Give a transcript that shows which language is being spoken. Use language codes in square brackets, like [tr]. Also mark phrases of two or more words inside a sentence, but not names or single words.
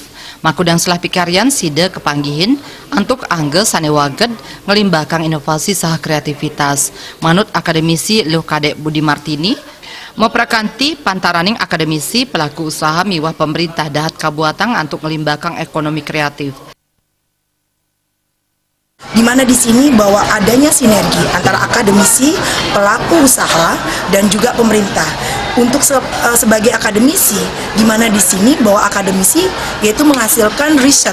[ban] Makudang selah pikarian side kepanggihin untuk angge sanewaged ngelimbakang inovasi saha kreativitas. Manut akademisi Luh Kadek Budi Martini, meprakanti pantaraning akademisi pelaku usaha miwah pemerintah dahat kabuatang untuk ngelimbakang ekonomi kreatif. [id] Di mana di sini bahwa adanya sinergi antara akademisi, pelaku usaha, dan juga pemerintah. Untuk sebagai akademisi, di mana di sini bahwa akademisi yaitu menghasilkan riset.